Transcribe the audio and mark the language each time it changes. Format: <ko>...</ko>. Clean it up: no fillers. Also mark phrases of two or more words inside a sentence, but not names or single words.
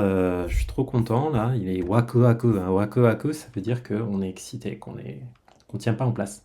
<fr>je suis trop content, là. Il est</fr> <ja>waku waku.</ja> <fr>Hein.</fr> <ja>Waku waku,</ja> <fr>ça veut dire qu'on est excité, qu'on tient pas en place.</fr>